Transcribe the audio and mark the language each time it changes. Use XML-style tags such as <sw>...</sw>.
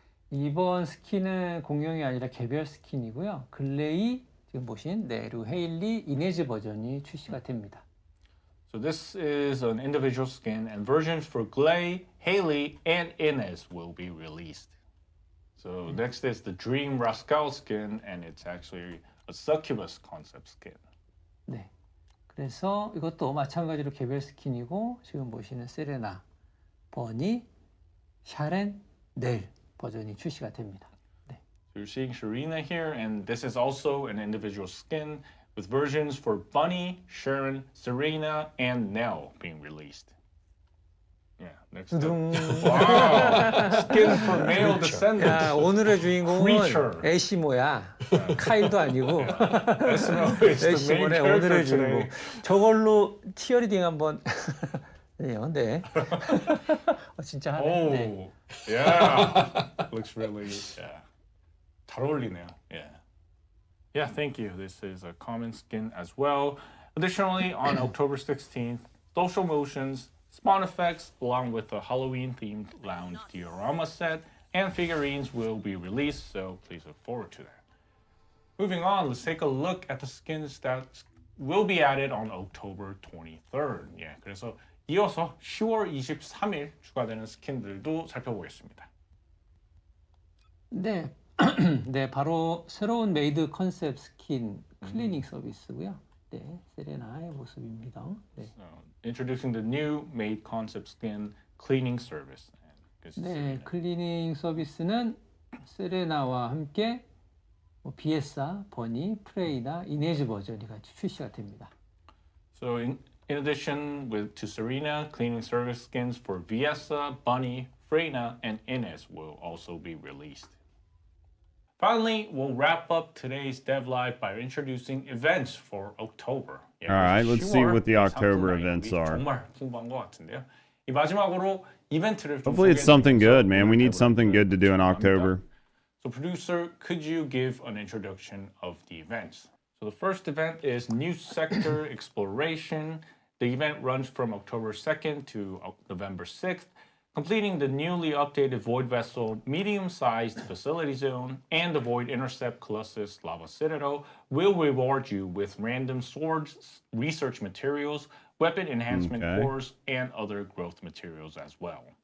<ko>이번 스킨은 공룡이 아니라 개별 스킨이고요. 글레이 지금 보신 루 헤일리 이네즈 버전이 출시가 됩니다.</ko> <en>So this is an individual skin, and versions for Glay, Haley, and Inez will be released. So next is the Dream Rascal skin, and it's actually a succubus concept skin. 네, 그래서 이것도 마찬가지로 개별 스킨이고 지금 보시는 세레나, 버니, 샤렌, 넬 버전이 출시가 됩니다. 네. So you're seeing Sharina here, and this is also an individual skin with versions for Bunny, Sharon, Serena, and Nell being released. Yeah, next up. Wow, skin for male descendants.</en> <ko>야, 오늘의 주인공은</ko> <en>Creature.</en> <ko>애쉬모야. 카일도 아니고. 애쉬모네 오늘의 주인공. 저걸로 티어리딩 한번 해요. 네. 진짜 하네.</ko> <en>Oh,</en> <ko>네.</ko> <en>yeah. Looks really, yeah.</en> <ko>잘 어울리네요.</ko> <en>Yeah. Yeah, thank you. This is a common skin as well. Additionally, on October 16th, Social Motions spawn effects, along with a Halloween-themed lounge diorama set, and figurines will be released, so please look forward to that. Moving on, let's take a look at the skins that will be added on October 23rd.</en> <ko>예, 그래서 이어서 10월 23일 추가되는 스킨들도 살펴보겠습니다. 네, 네, 바로 새로운 메이드 컨셉 스킨 클리닝 서비스고요. 네, 세레나의 모습입니다. 네.</ko> <en>So, introducing the new made concept skin cleaning service.</en> <ko>네, 클리닝 서비스는 세레나와 함께 비에사, 버니, 프레이나, 이네즈 버전이 같이 출시가 됩니다.</ko> <en>So in addition to Serena, cleaning service skins for Viessa, Bunny, Freyna, and Inez will also be released. Finally, we'll wrap up today's Dev Live by introducing events for October. All right, let's see what the October events are.</en> <ko>정말 풍부한 것 같은데요. 이 마지막으로 이벤트를 좀</ko> <en>Hopefully it's something good, man. We need</en> <ko>소개해드리면서</ko> <en>something good to do in October. So producer, could you give an introduction of the events? So the first event is New Sector Exploration. The event runs from October 2nd to November 6th, completing the newly updated Void Vessel medium-sized facility zone and the Void Intercept Colossus Lava Citadel will reward you with random swords, research materials, weapon enhancement cores, and other growth materials as well.</en>